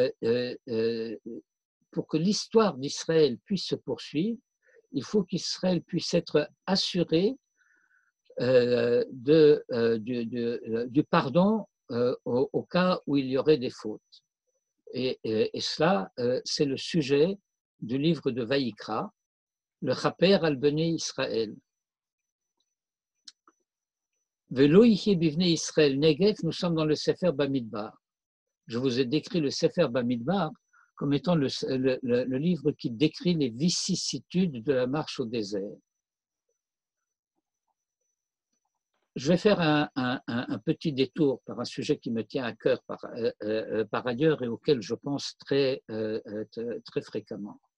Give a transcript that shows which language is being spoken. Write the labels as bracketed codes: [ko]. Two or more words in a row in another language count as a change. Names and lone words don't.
[fr] pour que l'histoire d'Israël puisse se poursuivre, il faut qu'Israël puisse être assuré du pardon au cas où il y aurait des fautes. Et cela, c'est le sujet du livre de Vaïkra, le [he] כפר על בני ישראל. ולא יהיה בבני ישראל נגף, [fr] nous sommes dans le Sefer Bamidbar. Je vous ai décrit le Sefer Bamidbar comme étant le livre qui décrit les vicissitudes de la marche au désert. Je vais faire un petit détour par un sujet qui me tient à cœur par ailleurs et auquel je pense très fréquemment.